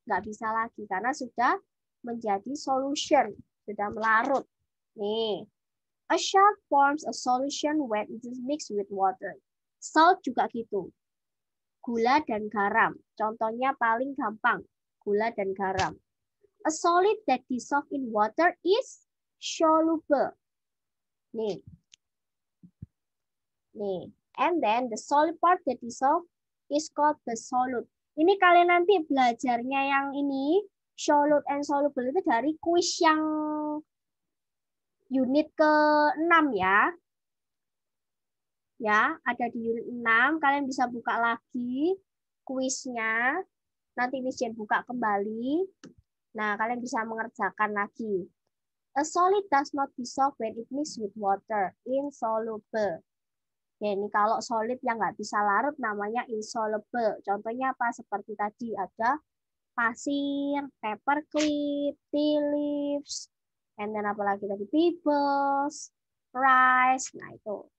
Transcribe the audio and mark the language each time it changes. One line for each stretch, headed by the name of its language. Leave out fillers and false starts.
Indonesian: Nggak bisa lagi karena sudah menjadi solution, sudah melarut.
English: Nih, a salt forms a solution when it is mixed with water.
Indonesian: Salt juga gitu. Gula dan garam. Contohnya paling gampang, gula dan garam.
English: A solid that dissolves in water is soluble. Nih. Nih. And then the solid part that dissolves is called the solute.
Indonesian: Ini kalian nanti belajarnya yang ini, solute and soluble itu dari kuis yang unit ke-6 ya. Ya, ada di unit 6. Kalian bisa buka lagi kuisnya. Nanti Miss Jen buka kembali. Nah, kalian bisa mengerjakan lagi.
English: A solid does not dissolve when it mixed with water. Insoluble.
Indonesian: Ya, ini kalau solid yang nggak bisa larut namanya insoluble. Contohnya apa? Seperti tadi ada pasir, paperclip, tea leaves, and then apa lagi tadi?
English: Pebbles, rice.
Indonesian: Nah, itu.